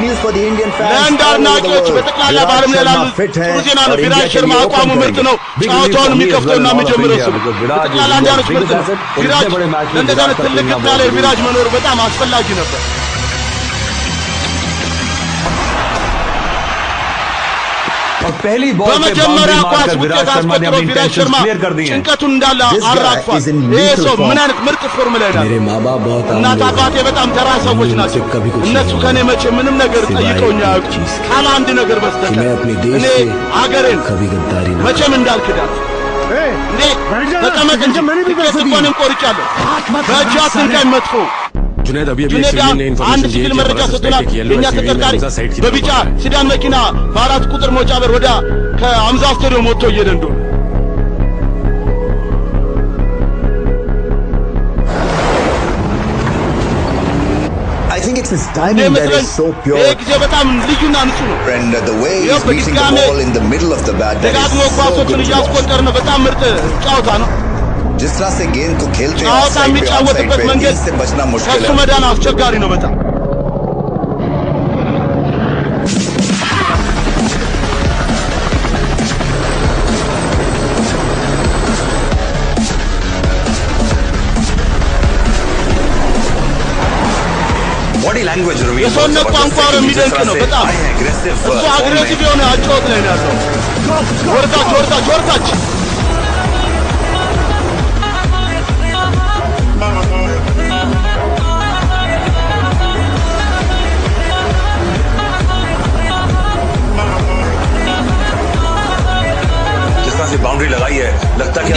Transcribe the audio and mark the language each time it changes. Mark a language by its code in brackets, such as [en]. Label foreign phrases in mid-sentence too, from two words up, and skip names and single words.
[en] the Indian fans. [am] ለንዳና ጮች በተቃላ ባለም ላይ ላሉ ጥሩ ዜና ነው። ቪራጅ ሸርማ አቋሙ ምርጥ ነው። ጨዋታውን የሚከፍተውና የሚጀምረው እሱ ነው። በተቃላ አንዳንዶች ምርጥ ነው። ቪራጅ ለእንደዛ አይነት ትልቅ ግጥሚያ ላይ ቪራጅ መኖሩ በጣም አስፈላጊ ነበር። [hi] और पहली बॉल पे बाउंड्री मारकर विराट शर्मा ने अपनी [en] tension clear [hi] कर दी है। [am] ጭንቀቱን እንዳለ አራግፏል። ይሄ ሰው ምን አይነት ምርጥ ፎርም ላይ ነው። [hi] मेरे माँ-बाप बहुत [am] እናት አባቴ በጣም ተራ ሰዎች ናቸው። እነሱ ከኔ መቼ ምንም ነገር ጠይቀውኝ አያውቁም ካለ አንድ ነገር በስተቀር እኔ አገሬን መቼም እንዳልክዳት እንዴ ተቀመጥ እንጂ ትኬት እንኳንም ቆርጫለሁ። በእጅ አትንካኝ መጥፎ [hi] जुनैद अभी [am] አንድ ሲቪል መረጃ ሰጥቶናል። የኛ ተጠርጣሪ በቢጫ ሲዳን መኪና በአራት ቁጥር መውጫ በር ወደ ከአምዛ ስታዲየም ወጥቶ እየሄደ እንደሆነ [en] I think it's his timing that is so pure. [am] በጣም ልዩና ንጹህ ነው። [en] And the way he's meeting the ball in the middle of the bat, that is so good. [am] እያስቆጠረ ነው። በጣም ምርጥ ጨዋታ ነው። [hi] जिस तरह से गेंद को खेलते हैं [am] ጨዋታ የሚጫወትበት መንገድ [hi] इससे बचना मुश्किल है। [am] ከሱ መዳን አስቸጋሪ ነው በጣም [en] body language Ravi [am] የሰውነት ቋንቋ የሚደንቅ ነው በጣም እሱ አግሬሲቭ የሆነ አጫወት ላይ ነው ያለው። ወርታች [hi] से बाउंड्री लगाई है लगता है